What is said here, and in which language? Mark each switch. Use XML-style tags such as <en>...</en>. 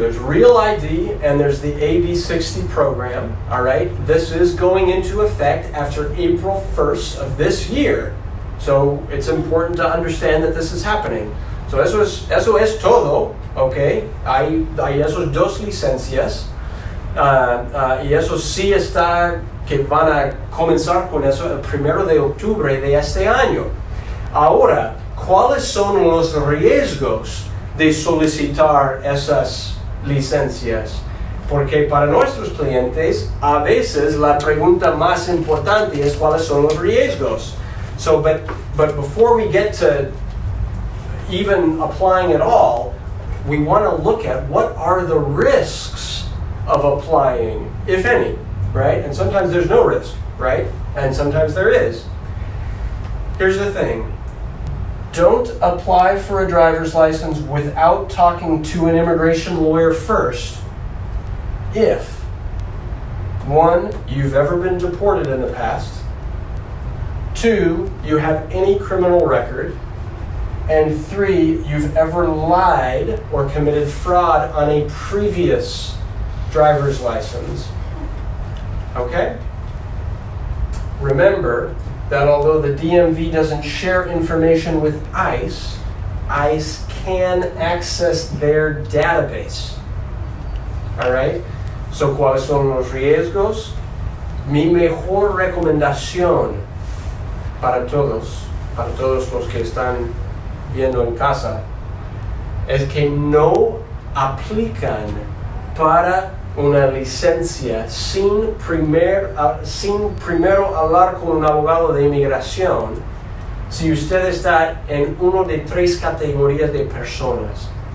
<en>There's Real ID and there's the AB60 program. All right. This is going into effect after April 1st of this year. So it's important to understand that this is happening.</en> <es>So eso es todo, okay? Hay esos 2 licencias y eso sí está que van a comenzar con eso el 1 de octubre de este año. Ahora, ¿cuáles son los riesgos de solicitar esas licencias? Porque para nuestros clientes, a veces la pregunta más importante es cuáles son los riesgos.</es> <en>So, but before we get to even applying at all, we want to look at what are the risks of applying, if any, right? And sometimes there's no risk, right? And sometimes there is. Here's the thing. Don't apply for a driver's license without talking to an immigration lawyer first if, one, you've ever been deported in the past, two, you have any criminal record, and three, you've ever lied or committed fraud on a previous driver's license. Okay? Remember that although the DMV doesn't share information with ICE, ICE can access their database. All right?</en> <es>So, ¿cuáles son los riesgos? Mi mejor recomendación para todos los que están viendo en casa, es que no aplican para una licencia sin primero hablar con un abogado de inmigración si usted está en una de tres categorías de personas.</es>